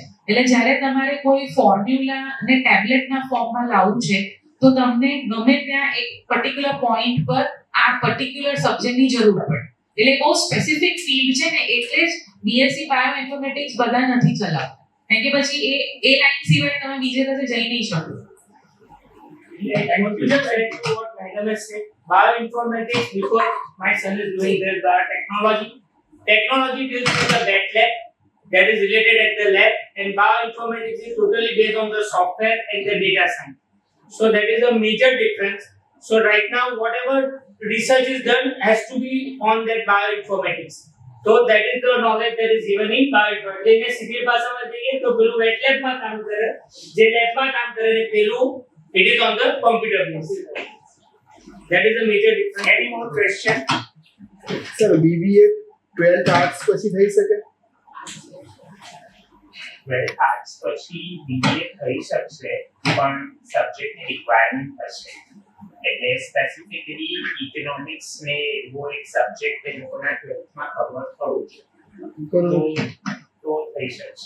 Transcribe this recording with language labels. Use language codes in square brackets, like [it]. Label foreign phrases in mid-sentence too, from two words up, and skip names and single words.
[gu] એટલે જ્યારે તમારે કોઈ ફોર્મ્યુલા અને ટેબ્લેટના ફોર્મમાં લાવવું છે તો તમને ગમે ત્યાં એક [en] particular point [gu] પર આ [en] particular subject [gu] જરૂર પડે. એટલે બહુ [en] specific field [gu] છે ને એટલે જ બીએસસી બાયો ઇન્ફોર્મેટિક્સ બધા નથી ચલાવતા, કારણ કે પછી એ લાઈન સિવાય તમે બીજે કશે જઈ નહીં શકો. [en] What Madam has said, bioinformatics, because my son is doing their biotechnology. Technology deals with the wet lab that is related at the lab, and bioinformatics is totally based on the software and the data science. So that is a major difference. So right now, whatever research is done has to be on that bioinformatics. So that is the knowledge that is given in bioinformatics. [gu] જેને સિવિલ ભાષામાં જઈએ તો પેલું [en] wet lab [gu] કામ કરે, જે લેબમાં કામ કરે ને પેલું [en] it is on the computer base. That is the major difference. Any more question? [gu] સર બીબીએ 12th આર્ટ્સ પછી થઈ શકે? 12th આર્ટ્સ પછી બીબીએ થઈ શકશે પણ [en] subject requirement [gu] હશે. એટલે [en] specifically economics [gu] ને એવો એક સબ્જેક્ટ એ લોકોના 12thમાં કવર થવું છે તો થઈ શકશે.